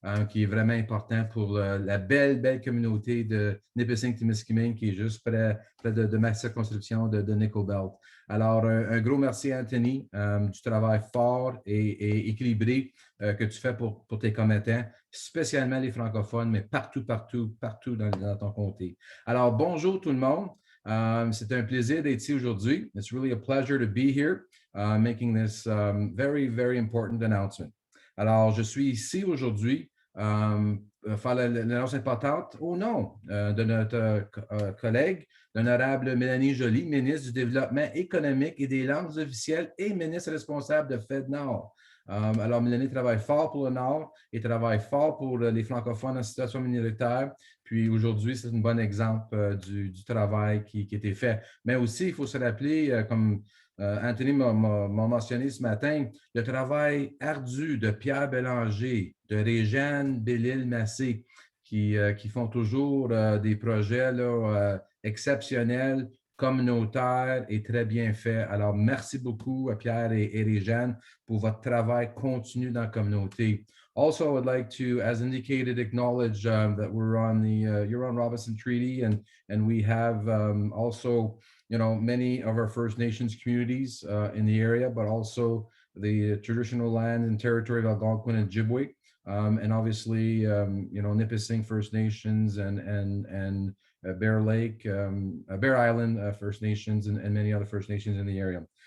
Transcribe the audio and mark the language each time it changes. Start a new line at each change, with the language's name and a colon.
French: Qui est vraiment important pour la belle communauté de Nipissing-Témiscamingue qui est juste près de ma circonscription de Nickel Belt. Alors, un gros merci, Anthony, du travail fort et équilibré que tu fais pour tes commettants, spécialement les francophones, mais partout dans ton comté. Alors, bonjour tout le monde. C'est un plaisir d'être ici aujourd'hui.
English: It's really a pleasure to be here, making this very important announcement.
French: Alors, je suis ici aujourd'hui faire l'annonce importante au nom de notre collègue, l'honorable Mélanie Joly, ministre du Développement économique et des langues officielles et ministre responsable de FedNord. Alors, Mélanie travaille fort pour le Nord et travaille fort pour les francophones en situation minoritaire. Puis aujourd'hui, c'est un bon exemple du travail qui a été fait. Mais aussi, il faut se rappeler, comme Anthony m'a mentionné ce matin, le travail ardu de Pierre Bélanger, de Réjeanne Bellil-Massé, qui font toujours des projets là, exceptionnels, communautaires et très bien faits. Alors, merci beaucoup à Pierre et Réjeanne pour votre travail continu dans la communauté.
English: Also, I would like to, as indicated, acknowledge that we're on the Huron-Robinson Treaty, and we have also many of our First Nations communities in the area, but also the traditional land and territory of Algonquin and Ojibwe, and obviously, Nipissing First Nations and Bear Lake, Bear Island First Nations, and many other First Nations in the area.